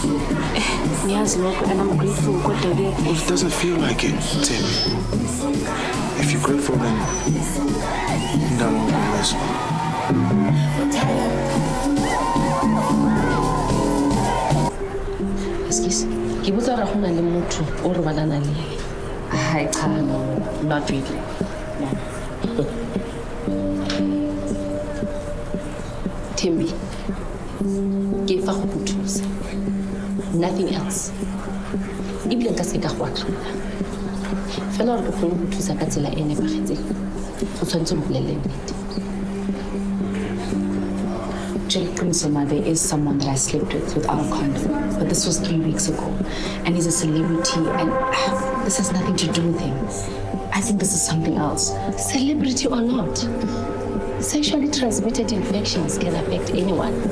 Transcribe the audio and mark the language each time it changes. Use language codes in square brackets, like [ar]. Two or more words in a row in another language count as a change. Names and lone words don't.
[en] Yes, look, and I'm grateful. Well, it doesn't feel like it, Tim. If you're grateful, then no one will listen. Excuse me. [tn] Ke botsa ra gona le motho o re balana le. [en] Hi, no, not really. [tn] Thembi, ke fa go thusa. [en] Nothing else. [tn] Ibile nka se ka go atlhola. Fela re go thusa ka tsela e nepagetseng. O tshwanetse go bolele nnete. [en] There is someone that I slept with without a condom, but this was 3 weeks ago, and he's a celebrity, and this has nothing to do with him. I think this is something else. Celebrity or not, sexually transmitted infections can affect anyone.